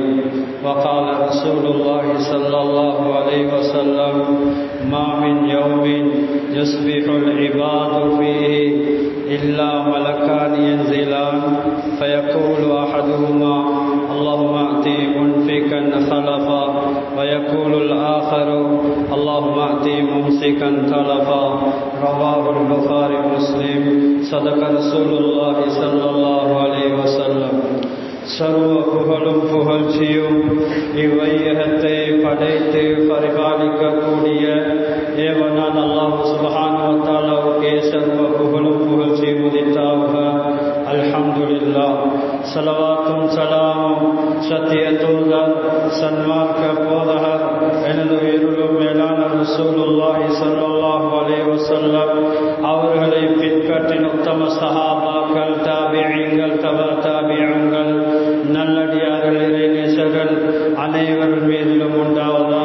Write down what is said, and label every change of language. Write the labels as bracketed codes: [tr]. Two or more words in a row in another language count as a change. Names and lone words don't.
[ar] وقال رسول الله صلى الله عليه وسلم ما من يوم يصبح العباد فيه إلا ملكان ينزلان فيقول أحدهما اللهم أعطي منفقا خلفا ويقول الآخر اللهم أعطي ممسكا تلفا رواه البخاري ومسلم صدق رسول الله صلى الله عليه وسلم. [ta] சர்வ புகழும் புகழ்ச்சியும் இவ்வையகத்தை படைத்து பரிபாலிக்கக்கூடிய ஏவனான் அல்லாஹ் [ar] سبحانه وتعالى [ta] சர்வ புகழும் புகழ்ச்சியும் உரித்தாக. அல்ஹம்துலில்லாஹ். ஸலவாத்தும் ஸலாமும் சத்திய தூதர் சன்மார்க்க போதகர் எனது உயிருளும் மேலான [ar] رسول الله صلى الله عليه وسلم [ta] அவர்களை பின்பற்றின உத்தம சஹாபாக்கள், தாபிஈன்கள், [ar] تبع تابعين, [ta] நல்லடியார்கள், இறைநேசர்கள் அனைவர் மீதிலும் உண்டாவதாக.